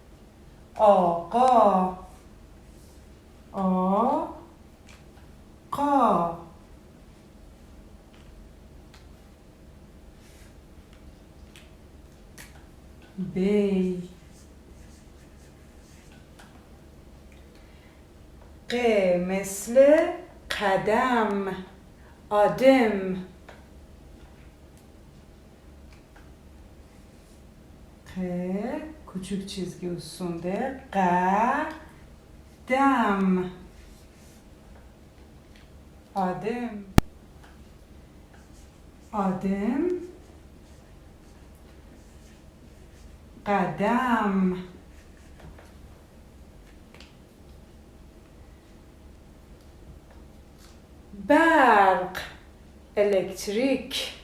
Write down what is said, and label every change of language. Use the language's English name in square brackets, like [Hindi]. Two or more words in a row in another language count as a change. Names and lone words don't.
[Persian] آقا بی ق مثل قدم آدم ق [Turkish] küçük çizgi üstünde [Persian] قدم آدم قدم برق elektrik